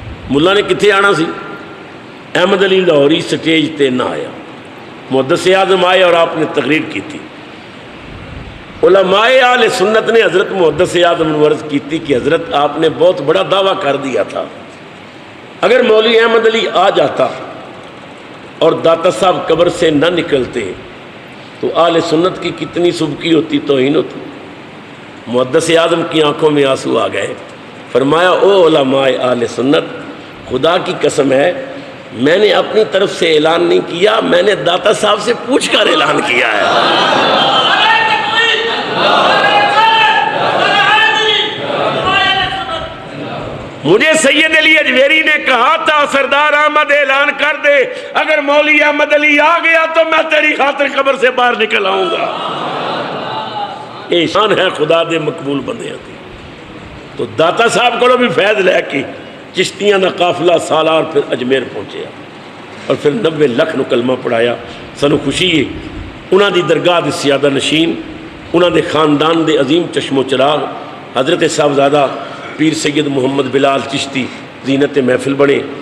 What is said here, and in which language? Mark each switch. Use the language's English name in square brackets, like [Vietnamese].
[Punjabi] ملا نے کتنے آنا سی؟ احمد علی لاہوری سٹیج تے نہ آیا. [Urdu] محدث اعظم آئے اور آپ نے تقریر کی تھی. علماء اہل سنت نے حضرت محدث اعظم کو عرض کی تھی کہ حضرت آپ نے بہت بڑا دعویٰ کر دیا تھا. اگر مولوی احمد علی آ جاتا اور داتا صاحب قبر سے نہ نکلتے تو اہل سنت کی کتنی سبکی ہوتی، توہین ہوتی. محدث اعظم کی آنکھوں میں آنسو آ گئے. فرمایا او علماء اہل سنت، خدا کی قسم ہے میں نے اپنی طرف سے اعلان نہیں کیا، میں نے داتا صاحب سے پوچھ کر اعلان کیا ہے. مجھے سید علی حجویری نے کہا تھا سردار احمد اعلان کر دے، اگر مولوی احمد علی آ گیا تو میں تیری خاطر قبر سے باہر نکل آؤں گا. یہ شان ہے [Punjabi] خدا دے مقبول بندیاں دی. تو داتا صاحب کو بھی فیض لے کے چشتیاں دا قافلہ سالار پھر اجمیر پہنچیا اور پھر 90 لکھ نو کلمہ پڑھایا. سانو خوشی ہے انہاں دی درگاہ دے سیادہ نشین، انہاں دے خاندان دے عظیم چشم و چراغ حضرت صاحبزادہ پیر سید محمد بلال چشتی زینت محفل بنے.